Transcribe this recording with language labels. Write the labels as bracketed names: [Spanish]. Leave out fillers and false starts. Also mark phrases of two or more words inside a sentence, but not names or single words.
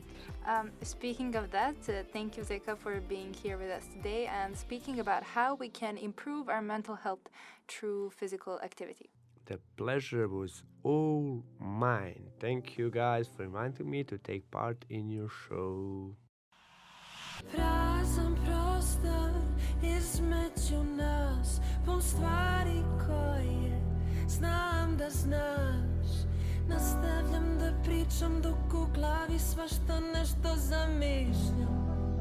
[English] Speaking of that, thank you, Zeka, for being here with us today and speaking about how we can improve our mental health through physical activity. The pleasure was all mine. Thank you guys for reminding me to take part in your show. [Serbian] Prazan prostor između nas, pun stvari koje znam da znaš. Nastavljam da pričam dok u glavi svašta nešto zamišljam.